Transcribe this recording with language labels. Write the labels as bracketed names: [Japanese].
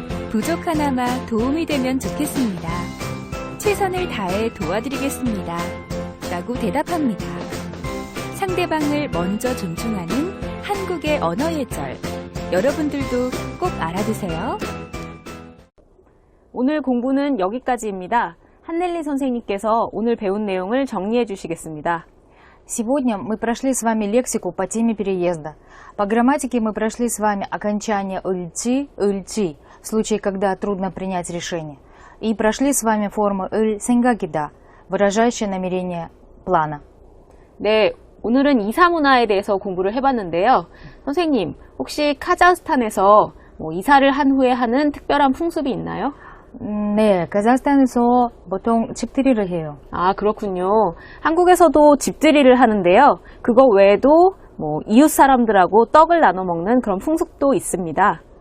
[Korean] 부족하나마 도움이 되면 좋겠습니다. 최선을 다해 도와드리겠습니다. 라고 대답합니다. 상대방을 먼저 존중하는 한국의 언어예절. 여러분들도 꼭 알아두세요. 오늘 공부는 여기까지입니다. 한넬리 선생님께서 오늘 배운 내용을 정리해 주시겠습니다. [Russian] Сегодня мы прошли с вами лексику по теме переезда. По грамматике мы прошли с вами окончание ыльчи, ыльчи, в случае, когда трудно принять решение. И прошли с вами формы ыль, 생각이다, выражающие намерение плана. [Korean] 네, 오늘은 이사 문화에 대해서 공부를 해봤는데요. 선생님, 혹시 카자흐스탄에서 이사를 한 후에 하는 특별한 풍습이 있나요? 네, 카자흐스탄에서 보통 집들이를 해요. 아, 그렇군요. 한국에서도 집들이를 하는데요. 그거 외에도 이웃 사람들하고 떡을 나눠 먹는 그런 풍습도 있습니다.